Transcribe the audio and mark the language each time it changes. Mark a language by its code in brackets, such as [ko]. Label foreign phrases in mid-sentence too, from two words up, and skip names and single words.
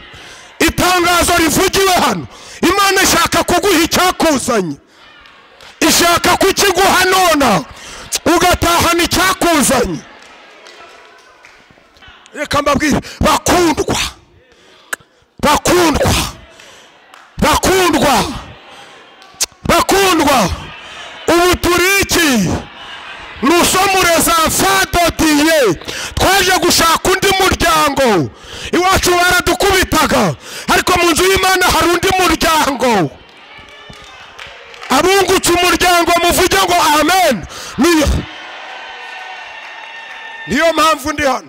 [rw] Itangazo rivugiwe hano, Imana ishaka kuguha icyakuzanye, ishaka kukiguha nona ugatahana icyakuzanye. Reka mbabwire bakundwa, bakundwa, bakundwa, bakundwa, ubu turi iki? [fr] Nous sommes les enfants de Dieu. [rw] Twaje gushaka undi muryango. Iwacu baradukubitaga, ariko mu nzu y'Imana hari undi muryango. Abungutse umuryango muvuge ngo amen. Niyo mpamvu ndi hano.